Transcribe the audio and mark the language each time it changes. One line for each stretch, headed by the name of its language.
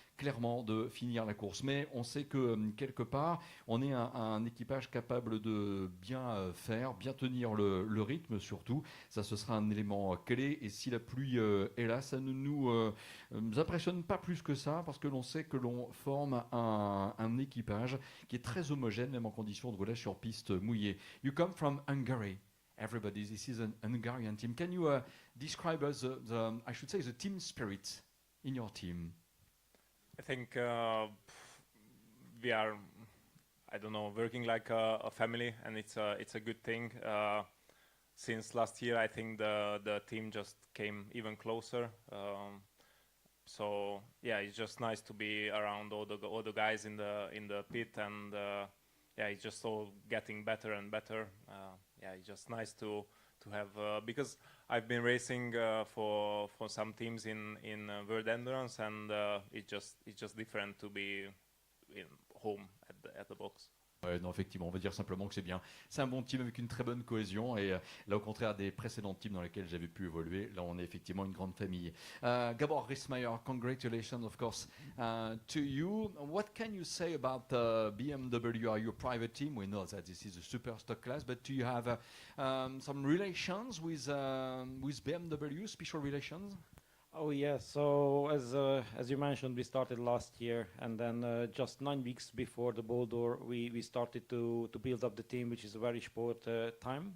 French: clairement de finir la course. Mais on sait que quelque part, on est un équipage capable de bien faire, bien tenir le rythme surtout. Ça, ce sera un élément clé. Et si la pluie est là, ça ne nous impressionne pas plus que ça, parce que l'on sait que l'on forme un équipage qui est très homogène, même en conditions de roulage sur piste mouillée.
English: You come from Hungary. Everybody, this is an Hungarian team. Can you describe us I should say, the team spirit in your team? I think we are, I don't know, working like a family, and it's a good thing. Since last year, I think the team just came even closer. So yeah, it's just nice to be around all the guys in the pit, and yeah, it's just all getting better and better. Yeah, it's just nice to have because I've been racing for some teams in World Endurance, and it's just different to be in home at the box.
French: Ouais, non, effectivement, on va dire simplement que c'est bien. C'est un bon team avec une très bonne cohésion et là, au contraire des précédents teams dans lesquels j'avais pu évoluer, là, on est effectivement une grande famille.
English: Gabor Rismayer, congratulations, of course, to you. What can you say about BMW? Are you a private team? We know that this is a Superstock class, but do you have some relations with BMW, special relations? Oh yeah, so as you mentioned, we started last year, and then just 9 weeks before the Boulder, we started to build up the team, which is a very short time.